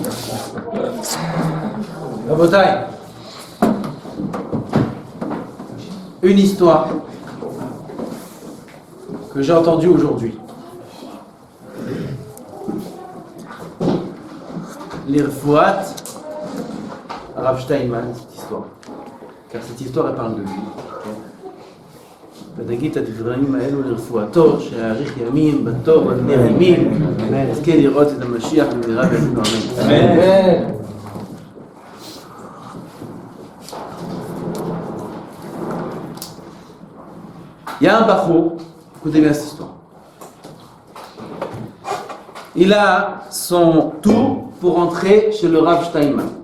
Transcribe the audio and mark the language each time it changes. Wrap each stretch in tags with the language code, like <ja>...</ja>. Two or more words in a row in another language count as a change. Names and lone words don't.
<fr>Rabotai, une histoire que j'ai entendue aujourd'hui. L'Irfouat, Rav Steinman, cette histoire. Car cette histoire, elle parle de lui.</fr> <he>ונגיד את הדברים האלו לרפואתו, שיאריך ימים בטוב ובני ימים, נזכה לראות את המשיח במהרה בימינו אמן.</he> <fr>Il y a un Bachour, écoutez bien cette histoire. Il a son tour pour entrer chez le Rav Steinman.</fr>